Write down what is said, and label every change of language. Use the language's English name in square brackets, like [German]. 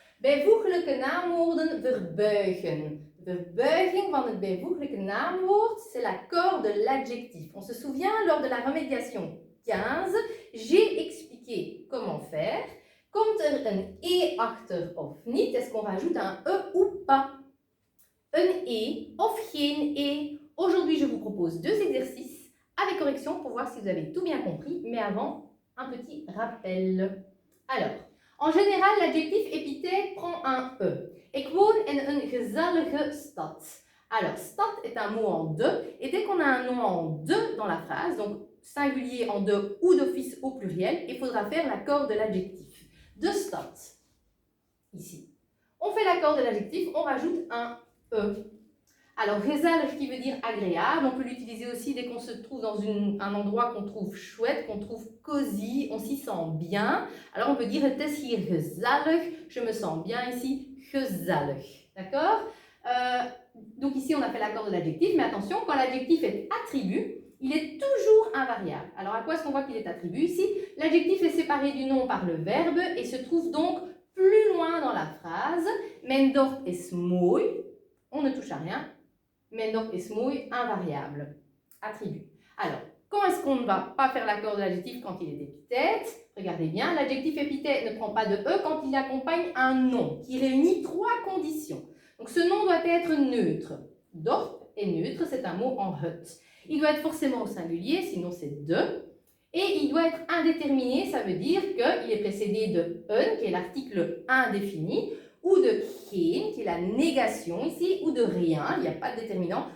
[Dutch] Bijvoeglijke naamwoorden verbuigen. De verbuiging van het bijvoeglijke naamwoord, [French] c'est l'accord de l'adjectif. On se souvient, lors de la remédiation 15, j'ai expliqué comment faire. [Dutch] Komt er een e achter of niet? [French] Est-ce qu'on rajoute un e ou pas? [Dutch] Een e of geen e? [French] Aujourd'hui, je vous propose deux exercices avec correction pour voir si vous avez tout bien compris. Mais avant, un petit rappel. Alors, en général, l'adjectif épithète prend un e. [Dutch] Ik woon in een gezellige stad. [French] Alors, stad est un mot en deux. Et dès qu'on a un nom en deux dans la phrase, donc singulier en deux ou d'office au pluriel, il faudra faire l'accord de l'adjectif. De stad, ici. On fait l'accord de l'adjectif, on rajoute un e. Alors, gezellig qui veut dire agréable, on peut l'utiliser aussi dès qu'on se trouve dans un endroit qu'on trouve chouette, qu'on trouve cosy, on s'y sent bien. Alors, on peut dire [Dutch] het is hier gezellig, [French] je me sens bien ici, gezellig. D'accord? Donc ici, on a fait l'accord de l'adjectif, mais attention, quand l'adjectif est attribut, il est toujours invariable. Alors, à quoi est-ce qu'on voit qu'il est attribut ici? L'adjectif est séparé du nom par le verbe et se trouve donc plus loin dans la phrase. [Dutch] Mijn dorp is mooi, [French] on ne touche à rien. [Dutch] Mijn dorp is mooi, [French] invariable, attribut. Alors, quand est-ce qu'on ne va pas faire l'accord de l'adjectif quand il est épithète? Regardez bien, l'adjectif épithète ne prend pas de e quand il accompagne un nom qui réunit trois conditions. Donc, ce nom doit être neutre. Dorp est neutre, c'est un mot en het. Il doit être forcément au singulier, sinon c'est de. Et il doit être indéterminé, ça veut dire qu'il est précédé de un, qui est l'article indéfini, ou de geen, qui est la négation ici, ou de rien, il n'y a pas de déterminant.